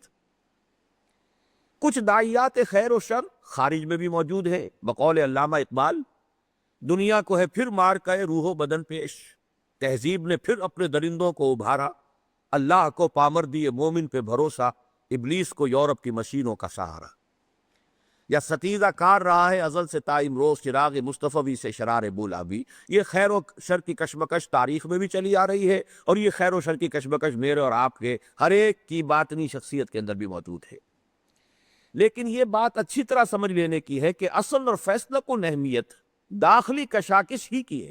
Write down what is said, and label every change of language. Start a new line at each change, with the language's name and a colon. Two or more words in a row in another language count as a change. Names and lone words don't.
Urdu: کچھ داعیات خیر و شر خارج میں بھی موجود ہیں، بقول علامہ اقبال، دنیا کو ہے پھر معرکہ روح و بدن پیش، تہذیب نے پھر اپنے درندوں کو ابھارا، اللہ کو پامر دیے مومن پہ بھروسہ، ابلیس کو یورپ کی مشینوں کا سہارا۔ یا ستیزہ کار رہا ہے ازل سے تا امروز، چراغ مصطفی سے شرار بولا بھی۔ یہ خیر و شر کی کشمکش تاریخ میں بھی چلی آ رہی ہے، اور یہ خیر و شر کی کشمکش میرے اور آپ کے ہر ایک کی باطنی شخصیت کے اندر بھی موجود ہے۔ لیکن یہ بات اچھی طرح سمجھ لینے کی ہے کہ اصل اور فیصلہ کن اہمیت داخلی کشاکش ہی کی ہے۔